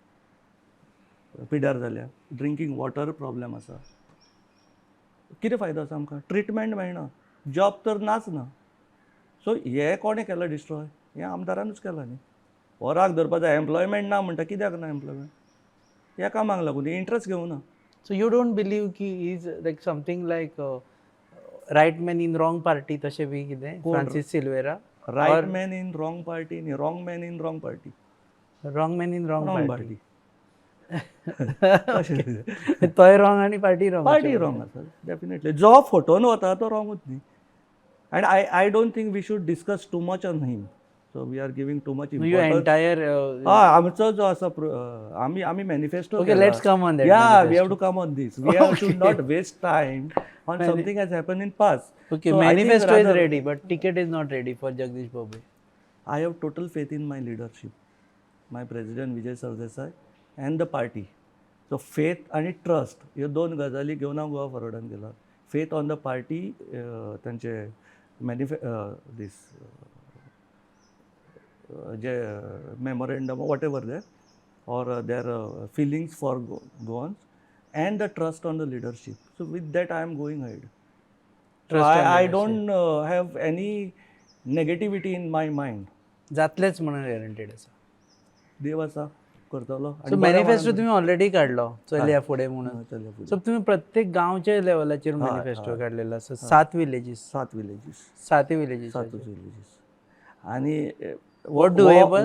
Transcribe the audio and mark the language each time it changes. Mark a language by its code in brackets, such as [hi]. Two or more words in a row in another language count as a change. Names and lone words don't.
[kok] पिड्यार जाल्या [en] drinking water problem [kok] आसा कितें फायदो आसा आमकां ट्रिटमेंट मेळना जॉब तर नाच ना सो हे कोणें केलां डिस्ट्रॉय हें आमदारानूच केलां न्ही वराक धरपा जाय एम्प्लॉयमेंट ना म्हणटा कित्याक ना एम्प्लॉयमेंट ह्या कामाक लागून इंट्रस्ट घेवना [en] So you don't believe की he is like something like right man in wrong party [kok] तशें बी कितें कोण? फ्रांसीस सिल्वेरा [en] right man in wrong party न्ही wrong man in wrong party wrong man in wrong रॉंग party. पार्टी [kok] तोय रॉंग आनी [en] party wrong. [kok] पार्टी रॉंग आसा डेफिनेटली जो फोटोन वता तो रॉंगूच न्ही [en] and I don't think we should discuss too much on him so we are giving too much You इम्पॉर्टन्स entire [kok] आमचो जो आसा आमी मॅनिफेस्टो [en] Okay, let's come on that वी manifesto. have to come on this we have to not waste time on something has happen in past Okay, manifesto is ready, but ticket is not ready for Jagdish Bobbe. I have total faith in my leadership, my president Vijay Sardesai and the party. [kok] So faith आणि trust ह्यो दोन गजाली घेवन हांव गोवा फॉरवर्डान गेला. [en] Faith on the party, [kok] तांचे दीस जे [en] memorandum whatever they or their feelings for Goans and the trust on the leadership. So with that I am going ahead. So I don't have any negativity in my mind. [kok] जातलेच म्हणून गॅरंटेड आसा. देव आसा करतलो सो मॅनिफेस्टो तुम्ही ऑलरेडी काढलो चलया फुडें म्हणून. चलया फुडें. सो तुम्ही प्रत्येक गांवच्या लेवलाचेर मॅनिफेस्टो काडलेलो आसा 7 विलेजीस 7 विलेजीस 7 विलेजीस 7 विलेजीस आनी [en] What doable?